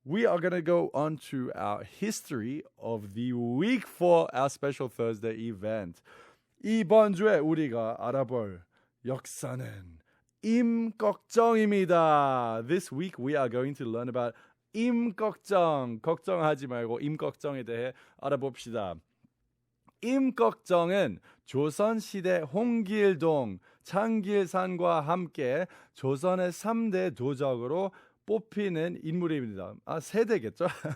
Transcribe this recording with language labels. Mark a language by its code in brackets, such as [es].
[en] we are going to go on to our history of the week for our special Thursday event. [ko] 이번 주에 우리가 알아볼 역사는 임꺽정입니다. [en] This week we are going to learn about 임꺽정. [ko] 걱정하지 말고 임꺽정에 대해 알아봅시다. 임꺽정은 조선시대 홍길동, 창길산과 함께 조선의 3대 도적으로 뽑히는 인물입니다. 세대겠죠?